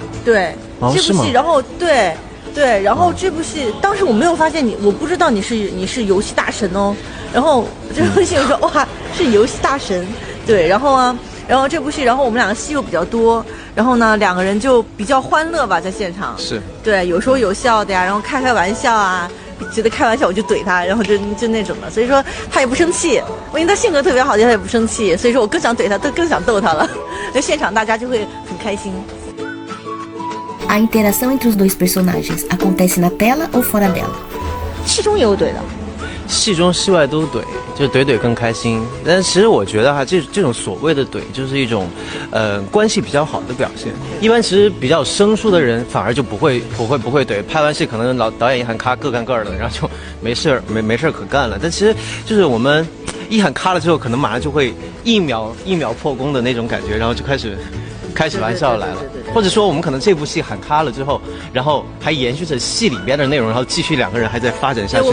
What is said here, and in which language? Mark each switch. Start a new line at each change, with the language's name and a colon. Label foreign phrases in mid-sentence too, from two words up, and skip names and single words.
Chinese: 对，这部戏，然后对，然后这部戏当时我没有发现你，我不知道你是游戏大神哦，然后这部戏我说哇是游戏大神，对，然后这部戏，然后我们两个戏又比较多，然后呢两个人就比较欢乐吧，在现场是对，有说有笑的呀，然后开玩笑啊，觉得开玩笑我就怼他，然后就那种的，所以说他也不生气，因为他性格特别好，他也不生气，所以说我更想怼他，更想逗他了，那现场大家就会很开心。
Portuguese: A interação entre os dois personagens acontece na tela ou fora dela?
Chinese: 戏中也有怼的。戏中戏外都怼，就怼更开心。但其实我觉得哈，这种所谓的怼，就是一种，关系比较好的表现。一般其实比较生疏的人，反而就不会怼。拍完戏可能导演一喊咔，各干各的，然后就没事可干了。但其实就是我们一喊咔了之后，可能马上就会一秒破功的那种感觉，然后就开始玩笑来了，或者说我们可能这部戏喊咔了之后，然后还延续着戏里边的内容，然后继续两个人还在发展下去的去演。